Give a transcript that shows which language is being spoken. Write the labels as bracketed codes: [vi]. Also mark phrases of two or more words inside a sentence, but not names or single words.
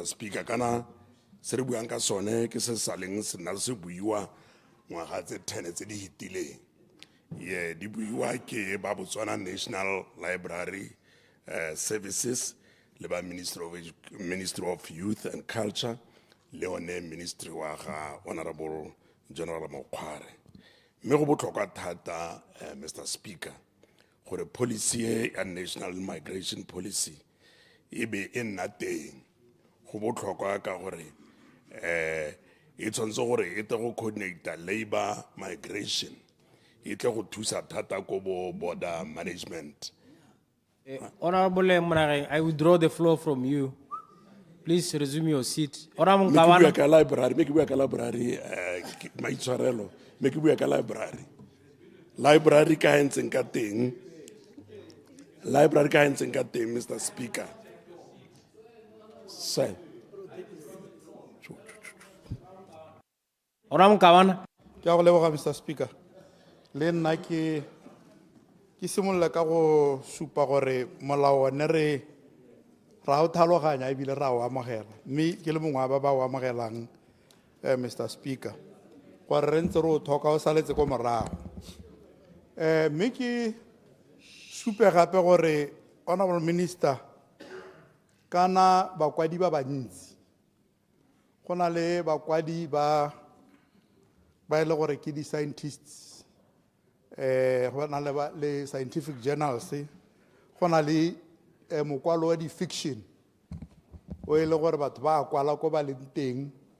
[tn] Speaker kana se re buang ka sone ke se saleng se nna se buiwa ngwaga tse 10 tse di hitileng ye di buiwa ke ba Botswana National Library Services le ba Ministry of Youth and Culture le one Ministry wa ga Honorable General Mokhware. Me go botlhokwa thata Mr. Speaker gore policy ya National Migration Policy e be e nna teng. Go botlhokwa ka gore e tshwanetse gore e tle go coordinate [en] labor migration [tn] e tle go thusa thata ko bo [en] border management. Honorable Monareng, I withdraw the floor from you. Please resume your seat. Honorable Make Mkawana. [tn] bua ka library, make bua ka library maitshwarelo, make bua ka library. Library ka entseng ka teng. Library ka entseng ka teng, [en] Mr. Speaker. Sir. Honorable Mkawana. [tn] Ke a go leboga Mr. Speaker. Le nna ke simolola ka go supa gore molao one re ra o tlhaloganya ebile ra o amogela mme ke le mongwe wa ba ba o amogelang Mr. Speaker gore re ntse re o thoka o saletse ko morago mme ke supe gape gore [en] Honorable Minister [tn] kana bakwadi ba bantsi go na le bakwadi ba ile gore ke di scientists go na le [en] scientific journals [tn] go na le mokwalo wa di fiction o ile gore batho ba kwala ko ba leng teng